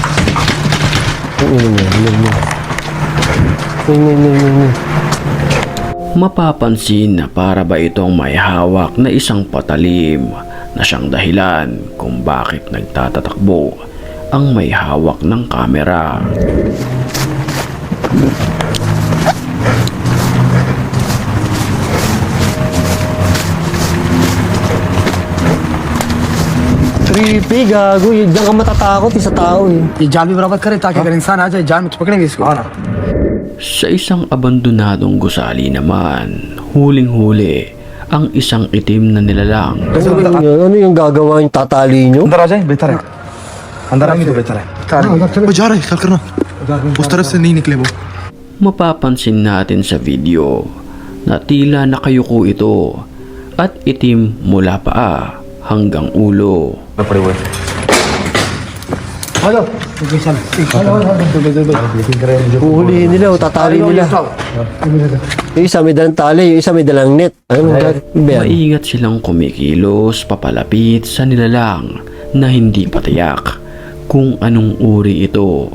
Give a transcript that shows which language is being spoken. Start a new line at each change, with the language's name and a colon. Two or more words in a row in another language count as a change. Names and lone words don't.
Filipino: Mapapansin na para ba itong may hawak na isang patalim na siyang dahilan kung bakit nagtatatakbo ang may hawak ng kamera. Creepy, gago. Diyan ka matatakot sa tao eh.
Hindi: ये जाल भी बराबर करे ताकि अगर इंसान आ जाए जाल में तो पकड़ेंगे इसको हाँ ना
Filipino: Sa isang abandonadong gusali naman, huling-huli ang isang itim na nilalang. Ano yung gagawa yung tatali nyo?
Hindi: अंदर आ जाए बेहतर है अंदर आएंगे तो बेहतर है वो जा रहा है, ख्याल करना उस तरफ से नहीं निकले वो।
Filipino: Mapapansin natin sa video na tila nakayuko ito at itim mula paa hanggang ulo.
Hindi: पड़े हुए
Filipino: Huhulihin nila o tatali nila. Yung isa may dalang tali, yung isa may dalang net. Ano ba yan? Maingat silang kumikilos papalapit sa nilalang na hindi patiyak kung anong uri ito.